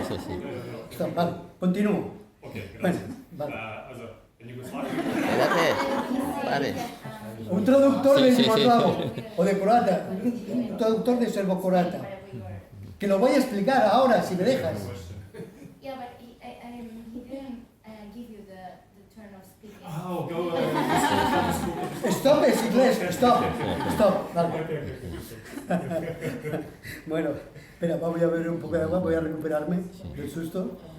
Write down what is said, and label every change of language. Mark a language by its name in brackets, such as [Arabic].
[Spanish] Sí. Stop, vale, continúo. Ok, Bueno, gracias. vale. Also, en Yugoslavia. Espérate. Vale. Un traductor de Sí. yugoslavo o de croata, un traductor de serbo-croata, que lo voy a explicar ahora, si me dejas. [English] Yeah, but he didn't give you the turn of speaking. Oh, go. [Spanish] Stop es inglés, stop, vale. Bueno, espera, voy a beber un poco de agua, voy a recuperarme del susto.